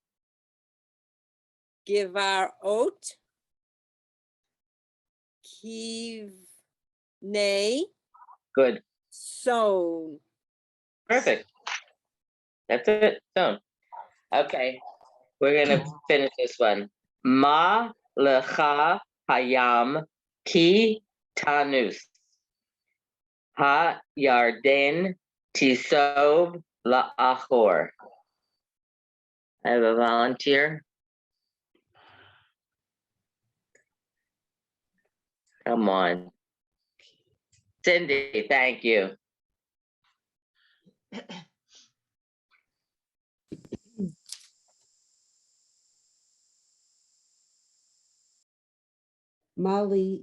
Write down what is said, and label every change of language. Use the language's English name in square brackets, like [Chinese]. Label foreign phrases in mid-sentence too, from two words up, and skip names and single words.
[Hebrew] Givarot Kivnei [English] Good. Son. Perfect. That's it. So, okay. We're going to finish this one. [Hebrew] Ma lecha hayam ki tanus. Ha yarden tisov la'achor. [English] I have a volunteer. Come on. Cindy, thank you. Well,